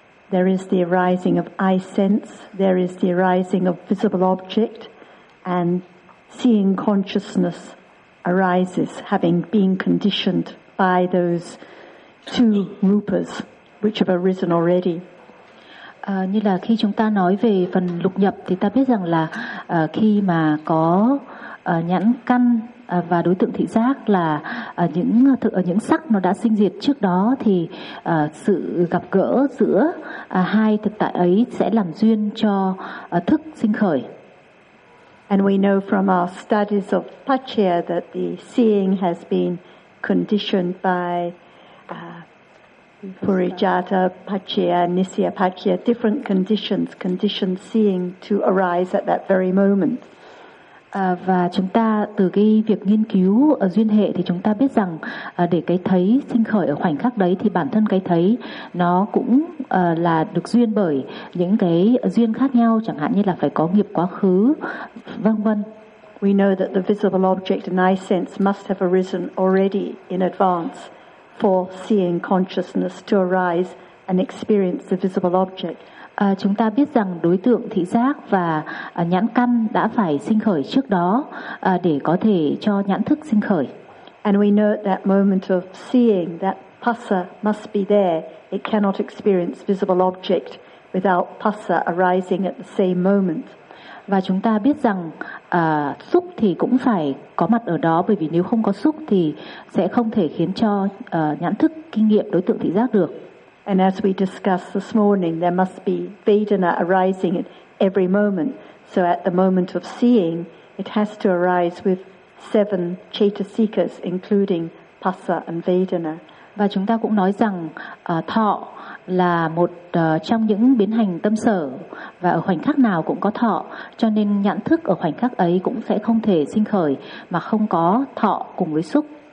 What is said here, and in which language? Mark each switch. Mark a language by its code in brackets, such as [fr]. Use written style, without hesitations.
[en] There is the arising of eye sense, there is the arising of visible object, and seeing consciousness arises, having been conditioned by those two rupas, which have arisen already. [vi] Như là khi chúng ta nói về phần lục nhập, thì ta biết rằng là khi mà có nhãn căn và đối tượng thị giác là những sắc nó đã sinh diệt trước đó, thì sự gặp gỡ giữa hai thực tại ấy sẽ làm duyên cho thức sinh khởi. [en] And we know from our studies of Paccaya that the seeing has been conditioned by Purijata Paccaya, Nisya Paccaya, different conditioned seeing to arise at that very moment. [vi] Và chúng ta từ cái việc nghiên cứu duyên hệ thì chúng ta biết rằng để cái thấy sinh khởi ở khoảnh khắc đấy thì bản thân cái thấy nó cũng là được duyên bởi những cái duyên khác nhau, chẳng hạn như là phải có nghiệp quá khứ, vân vân. [en] We know that the visible object and eye sense must have arisen already in advance for seeing consciousness to arise and experience the visible object. [vi] Chúng ta biết rằng đối tượng thị giác và nhãn căn đã phải sinh khởi trước đó để có thể cho nhãn thức sinh khởi. [en] And we know that moment of seeing that passa must be there. It cannot experience visible object without passa arising at the same moment. [vi] Và chúng ta biết rằng xúc thì cũng phải có mặt ở đó, bởi vì nếu không có xúc thì sẽ không thể khiến cho nhãn thức kinh nghiệm đối tượng thị giác được. [en] And as we discussed this morning, there must be Vedana arising at every moment. So at the moment of seeing, it has to arise with seven chetasikas, including Passa and Vedana. [vi] Và chúng ta cũng nói rằng thọ là một trong những biến hành tâm sở, và ở khoảnh khắc nào cũng có thọ, cho nên nhãn thức ở khoảnh khắc ấy cũng sẽ không thể sinh khởi mà không có thọ cùng với xúc.